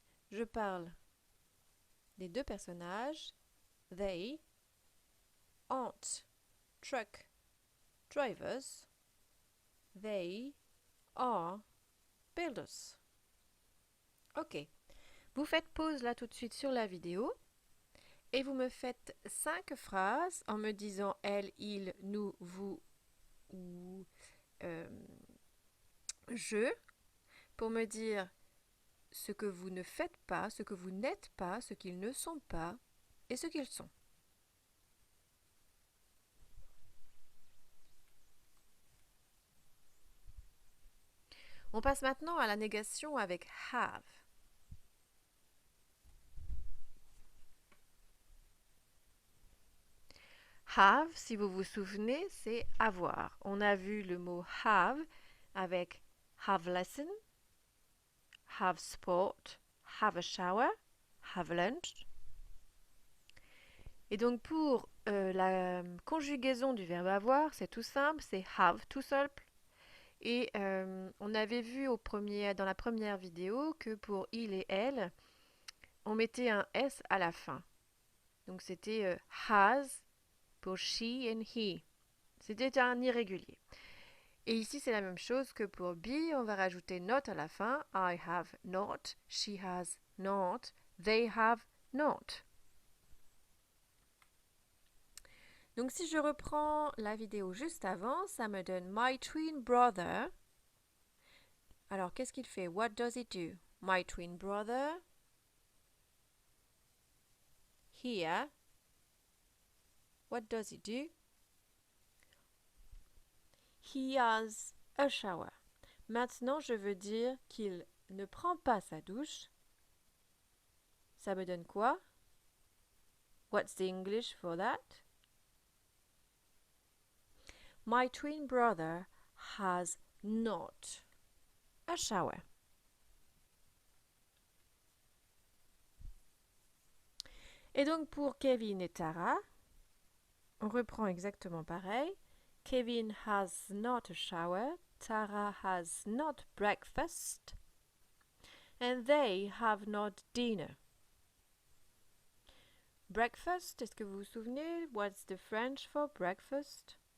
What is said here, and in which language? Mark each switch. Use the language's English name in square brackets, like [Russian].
[French] Je parle des deux personnages. [English] They aren't truck drivers. They are builders. Ok. [French] Vous faites pause là tout de suite sur la vidéo et vous me faites 5 phrases en me disant elle, il, nous, vous ou je pour me dire ce que vous ne faites pas, ce que vous n'êtes pas, ce qu'ils ne sont pas et ce qu'ils sont. On passe maintenant à la négation avec have. Have, si vous vous souvenez, c'est avoir. On a vu le mot have avec [English] have lesson, have sport, have a shower, have lunch. [French] Et donc pour la conjugaison du verbe avoir, c'est tout simple, c'est have tout simple. Et on avait vu dans la première vidéo que pour il et elle, on mettait un S à la fin. Donc c'était has pour [English] she and he. [French] C'était un irrégulier. Et ici, c'est la même chose que pour be, on va rajouter not à la fin. [English] I have not, she has not, they have not. [French] Donc si je reprends la vidéo juste avant, ça me donne [English] my twin brother. [French] Alors qu'est-ce qu'il fait? [English] What does he do? My twin brother. Here. What does he do? He has a shower. [French] Maintenant, je veux dire qu'il ne prend pas sa douche. Ça me donne quoi? [English] What's the English for that? My twin brother has not a shower. [French] Et donc pour Kevin et Tara, on reprend exactement pareil. [English] Kevin has not a shower, Tara has not breakfast, and they have not dinner. [French] Breakfast, est-ce que vous vous souvenez? [English] What's the French for breakfast?